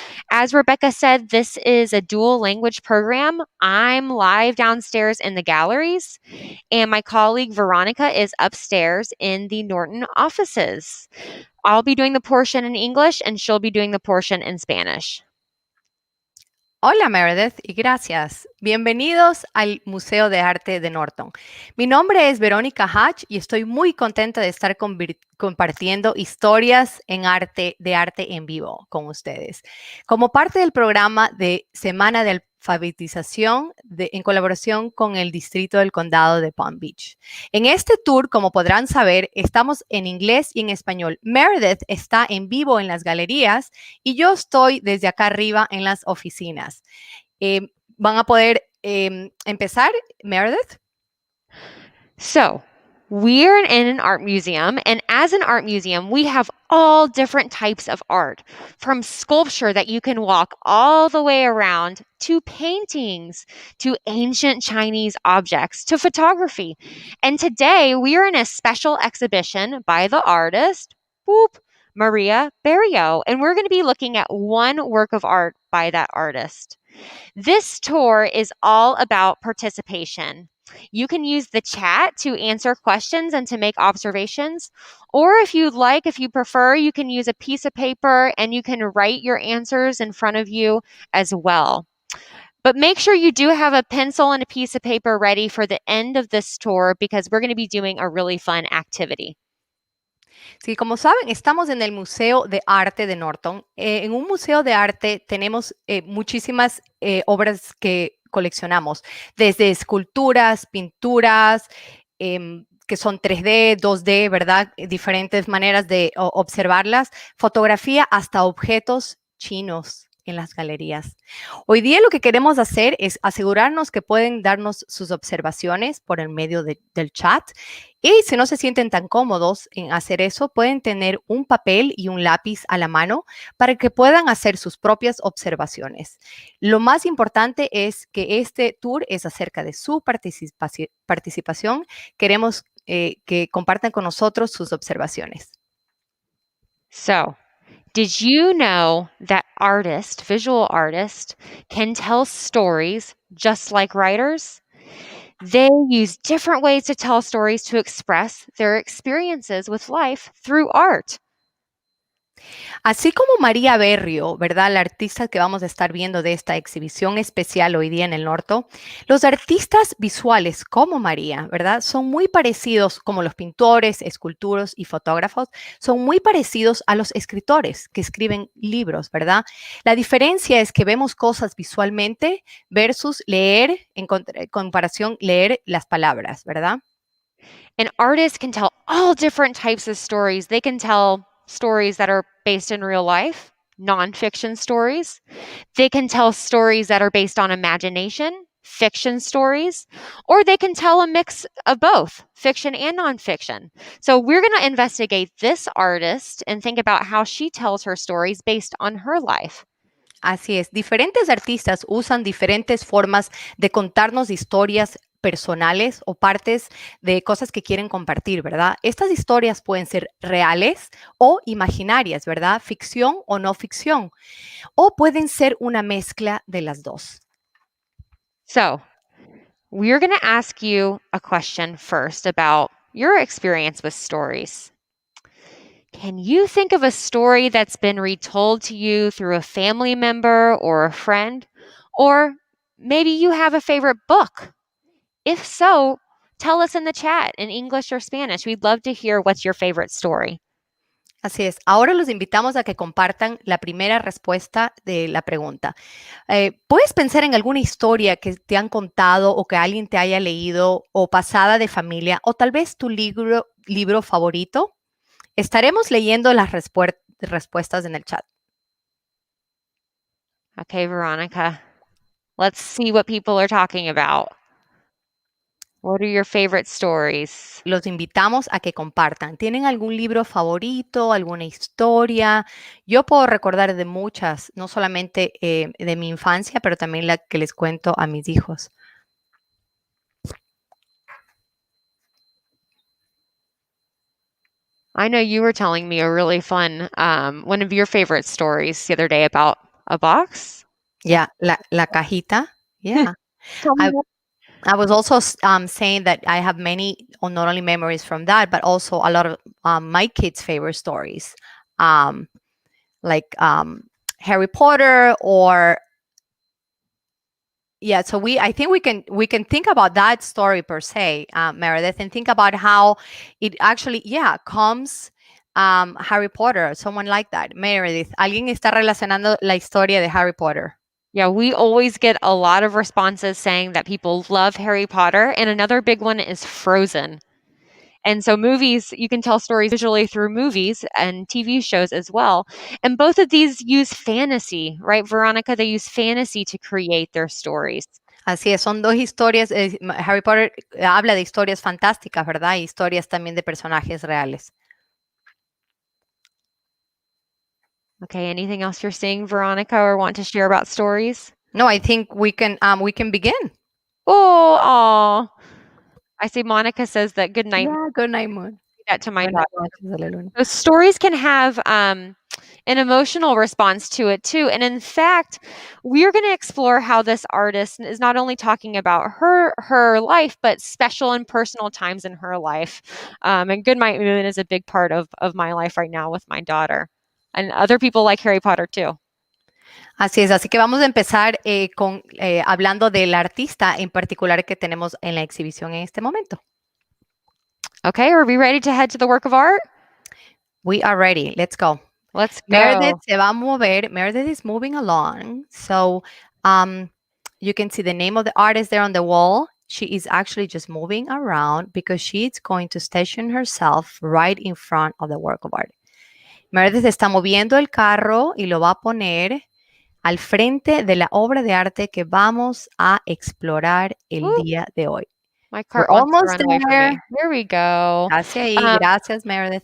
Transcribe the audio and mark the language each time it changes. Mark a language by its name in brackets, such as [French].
[English] As Rebecca said, this is a dual language program. I'm live downstairs in the galleries, and my colleague Veronica is upstairs in the Norton offices. I'll be doing the portion in English, and she'll be doing the portion in Spanish. [Spanish] Hola Meredith y gracias. Bienvenidos al Museo de Arte de Norton. Mi nombre es Veronica Hatch y estoy muy contenta de estar compartiendo historias de arte en vivo con ustedes. Como parte del programa de Semana de Alfabetización en colaboración con el Distrito del Condado de Palm Beach. En este tour, como podrán saber, estamos en inglés y en español. Meredith está en vivo en las galerías y yo estoy desde acá arriba en las oficinas. ¿Van a poder empezar, Meredith? [English] So, we're in an art museum, and as an art museum, we have all different types of art, from sculpture that you can walk all the way around, to paintings, to ancient Chinese objects, to photography. And today, we are in a special exhibition by the artist, María Berrío, and we're going to be looking at one work of art by that artist. This tour is all about participation. You can use the chat to answer questions and to make observations. Or if you prefer, you can use a piece of paper and you can write your answers in front of you as well. But make sure you do have a pencil and a piece of paper ready for the end of this tour, because we're going to be doing a really fun activity. [Spanish] Sí, como saben, estamos en el Museo de Arte de Norton. En un museo de arte tenemos muchísimas obras que coleccionamos, desde esculturas, pinturas, que son 3D, 2D, ¿verdad? Diferentes maneras de observarlas, fotografía, hasta objetos chinos en las galerías. Hoy día lo que queremos hacer es asegurarnos que pueden darnos sus observaciones por el medio del chat, y si no se sienten tan cómodos en hacer eso, pueden tener un papel y un lápiz a la mano para que puedan hacer sus propias observaciones. Lo más importante es que este tour es acerca de su participación. Queremos que compartan con nosotros sus observaciones. [English] So, did you know that visual artists, can tell stories just like writers? They use different ways to tell stories to express their experiences with life through art. [Spanish] Así como María Berrío, ¿verdad? La artista que vamos a estar viendo de esta exhibición especial hoy día en el Norto, los artistas visuales como María, ¿verdad? Son muy parecidos, como los pintores, escultores y fotógrafos, son muy parecidos a los escritores que escriben libros, ¿verdad? La diferencia es que vemos cosas visualmente versus leer, en comparación, leer las palabras, ¿verdad? [English] An artist can tell all different types of stories. They can tell stories that are based in real life, nonfiction stories. They can tell stories that are based on imagination, fiction stories, or they can tell a mix of both, fiction and nonfiction. So we're going to investigate this artist and think about how she tells her stories based on her life. [Spanish] Así es, diferentes artistas usan diferentes formas de contarnos historias personales o partes de cosas que quieren compartir, ¿verdad? Estas historias pueden ser reales o imaginarias, ¿verdad? Ficción o no ficción, o pueden ser una mezcla de las dos. [English] So we're going to ask you a question first about your experience with stories. Can you think of a story that's been retold to you through a family member or a friend? Or maybe you have a favorite book. If so, tell us in the chat in English or Spanish. We'd love to hear what's your favorite story. [Spanish] Así es. Ahora los invitamos a que compartan la primera respuesta de la pregunta. ¿Puedes pensar en alguna historia que te han contado o que alguien te haya leído o pasada de familia o tal vez tu libro favorito? Estaremos leyendo las respuestas en el chat. [English] Okay, Veronica, let's see what people are talking about. What are your favorite stories? [Spanish] Los invitamos a que compartan. ¿Tienen algún libro favorito, alguna historia? Yo puedo recordar de muchas, no solamente de mi infancia, pero también la que les cuento a mis hijos. [English] I know you were telling me a really fun, one of your favorite stories the other day about a box. Yeah, [Spanish] la cajita. [English] Yeah. Tell me more. I was also saying that I have many, not only memories from that, but also a lot of my kids' favorite stories, like Harry Potter or yeah. So I think we can think about that story per se, Meredith, and think about how it actually comes Harry Potter, someone like that. [Spanish] Meredith, ¿alguien está relacionando la historia de Harry Potter? [English] Yeah, we always get a lot of responses saying that people love Harry Potter. And another big one is Frozen. And so movies, you can tell stories visually through movies and TV shows as well. And both of these use fantasy, right, Veronica? They use fantasy to create their stories. [Spanish] Así es, son dos historias. Harry Potter habla de historias fantásticas, ¿verdad? Y historias también de personajes reales. [English] Okay, anything else you're seeing, Veronica, or want to share about stories? No, I think we can begin. Oh, I see Monica says that good night. Yeah, good night, Moon. That to my Good daughter. night, Luna. So stories can have an emotional response to it too. And in fact, we're going to explore how this artist is not only talking about her life, but special and personal times in her life. And Good Night Moon is a big part of my life right now with my daughter. And other people like Harry Potter too. [Spanish] Así es, así que vamos a empezar hablando del artista en particular que tenemos en la exhibición en este momento. [English] Okay, are we ready to head to the work of art? We are ready. Let's go. Let's go. [Spanish] Meredith se va a mover. [English] Meredith is moving along. So you can see the name of the artist there on the wall. She is actually just moving around because she's going to station herself right in front of the work of art. [Spanish] Meredith está moviendo el carro y lo va a poner al frente de la obra de arte que vamos a explorar el día de hoy. [English] My cart We're wants to almost run away from there. me. Here we go. [Spanish] Gracias, gracias, Meredith.